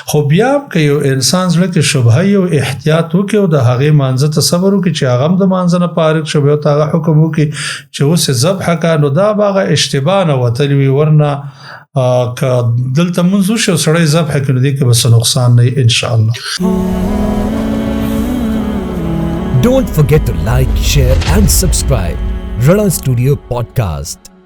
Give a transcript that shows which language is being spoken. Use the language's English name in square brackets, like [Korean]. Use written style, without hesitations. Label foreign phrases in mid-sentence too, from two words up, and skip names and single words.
[Pashto] خو بیا که یو انسان زړه کې شبهه او احتیاط وکړي او د هغې مانځه ته صبر وکړي چې هغه هم د مانځه نه فارغ شو بیا ته هغه حکم وکړي چې اوس یې ذبحه کړه نو دا به هغه اشتباه نه وتلی وي ورنه که دلته مونځ وشي او سړی ذبحه کړي نو دې کې به څه نقصان نه وي انشاءالله. [English] Don't forget to like, share and subscribe. Rana Studio Podcast.